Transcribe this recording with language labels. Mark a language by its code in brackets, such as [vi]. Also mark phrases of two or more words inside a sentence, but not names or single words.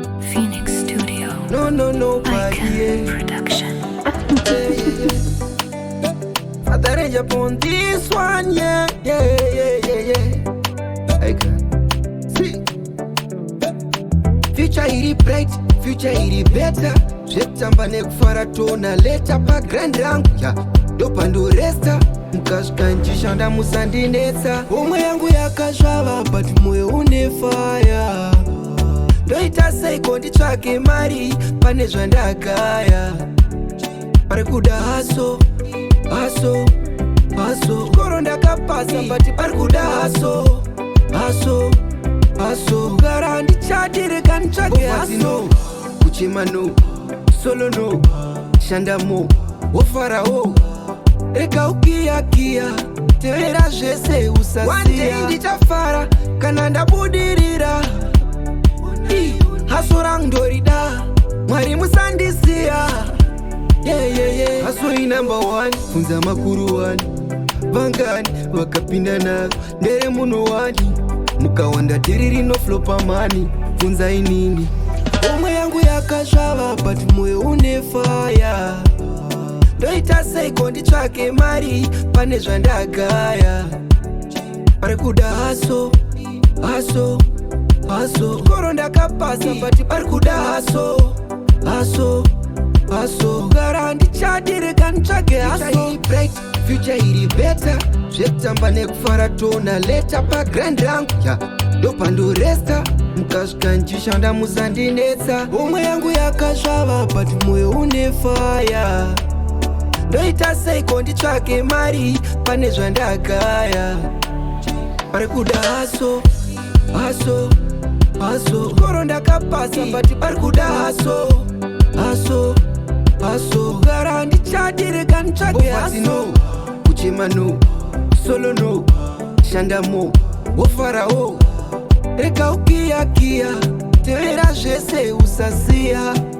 [en] Phoenix Studio. No, no, no, Icon yeah. Production. Yeah, yeah, yeah. Father Ranger upon this one, yeah, yeah, yeah, yeah, yeah. Icon. See. Future iri bright, future iri better. [sn] Zvekutamba nekufara tona leta pa grand rangu, yeah. Dopa ndo resta, mukasvika nchishanda musandinetsa. Homwe yangu yakazvava, but moyo une fire. Ndoita sei konditsvake mari, pane zvandagaya. Pari kuda haso, haso, haso. Chikoro ndakapasa, but pari kuda haso, haso, haso. Kugara handichadi, rega nditsvake But haso. no, Kuchema no, solo no, shanda mo, wofara wo. Rega ukiya, kiya, tevera zvese usasiya. One day ndichafara, kana ndabudirira. I, haso rangu ndorida, Mwari musandisiya. [en] Yeah, yeah, yeah. [sn] Haso i [en] number one, [sn] bvunza makuru wani. Vangani, vakapinda naro, ndere munhu wani. Mukawanda dhiri rinoflopa mani, bvunza inini. Homwe yangu yakazvava, but moyo une fire. Ndoita sei konditsvake mari, pane zvandagaya. Pari kuda haso, haso, haso. Chikoro ndakapasa, but pari kuda haso, haso, haso. Kugara handichadi, rega nditsvake haso. [en] Future iri bright, future iri better. [sn] Zvekutamba nekufara tona leta pa grand rangu, yeah. Dopa ndo resta, mukasvika nchishanda musandinetsa. Homwe yangu yakazvava, but moyo une fire. Ndoita sei konditsvake mari, pane zvandagaya. Pari kuda haso, haso, haso. Chikoro ndakapasa, but pari kuda haso, haso, haso. Kugara handichadi, rega nditsvake haso. No, kuchema no, solo no, shanda mo, wofara wo. Rega ukiya, kiya, tevera zvese usasiya.